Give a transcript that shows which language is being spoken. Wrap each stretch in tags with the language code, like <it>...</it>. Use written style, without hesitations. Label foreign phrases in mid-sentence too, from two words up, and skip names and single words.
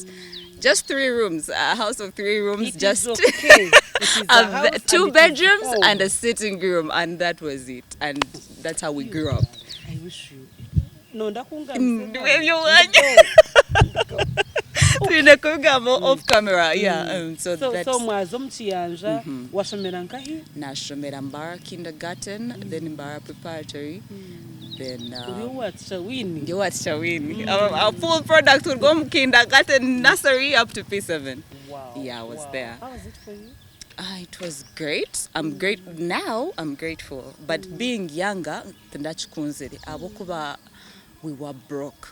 <en>Just 3 rooms, a house of 3 rooms, just okay. 2 bedrooms and a sitting room, and that was it. And that's how we grew up. I wish you. No, ndakunga. Off camera, yeah. So</en> <nyn>mwazo mchiyanja washomera nkahi?</nyn> <en>Nashomera Mbara kindergarten, then Mbara preparatory. Then you watch Shawini. Our full product would go from kindergarten, nursery up to P7. Wow. Yeah, I was there. How was it for you? It was great. I'm great now. I'm grateful. But being younger, we were broke.</en>